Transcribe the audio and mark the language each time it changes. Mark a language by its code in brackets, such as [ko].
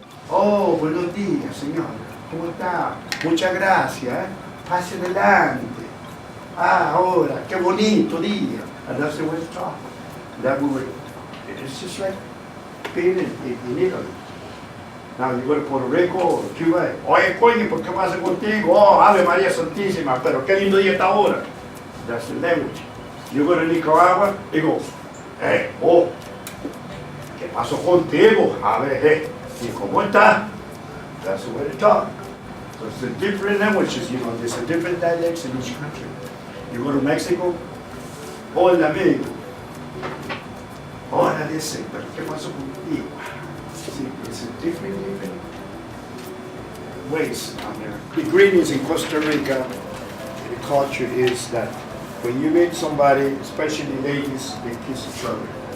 [es] Oh, buenos días, señor. ¿Cómo está? Muchas gracias. Pase adelante. Ah, ahora, qué bonito día. [en] And that's the way to talk. That we would, it's just like being in Italy. Now you go to Puerto Rico or Cuba. [es] Oye, coño, ¿por qué pasa contigo? Oh, Ave María Santísima, pero qué lindo día está ahora. [en] That's the language. You go to Nicaragua, they go, hey, oh, [es] ¿qué pasó contigo? A ver, hey, ¿y cómo está? [en] That's the way to talk. So it's the different languages, there's a different dialects in each country. You go to Mexico, [es] hola amigo. Hola, dice, pero ¿qué pasó contigo? [en] See, it's a different ways down there. The greetings in Costa Rica, the culture is that when you meet somebody, especially ladies, they kiss each other.